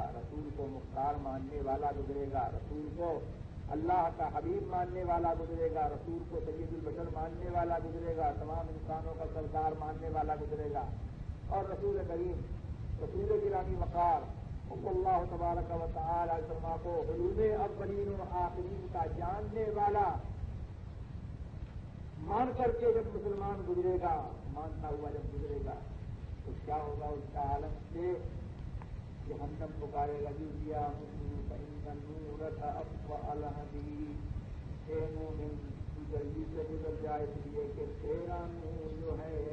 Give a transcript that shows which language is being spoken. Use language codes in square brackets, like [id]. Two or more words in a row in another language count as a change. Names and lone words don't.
[ur] رسول کو مختار ماننے والا گزرے گا، رسول کو اللہ کا حبیب ماننے والا گزرے گا، رسول کو سید البشر ماننے والا گزرے گا، تمام انسانوں کا سردار ماننے والا گزرے گا، اور رسول کریم رسول گرامی وقار اللہ تبارک و تعالی فرما کو علوم اولین و آخرین کا جاننے والا مان کر کے جب مسلمان گزرے گا، مانتا ہوا جب گزرے گا تو کیا ہوگا؟ اس کا عالم سے جہنم پکارے گا، دیا اے مومن تو جلدی سے گزر جائے، اس لیے کہ تیرا نور جو ہے،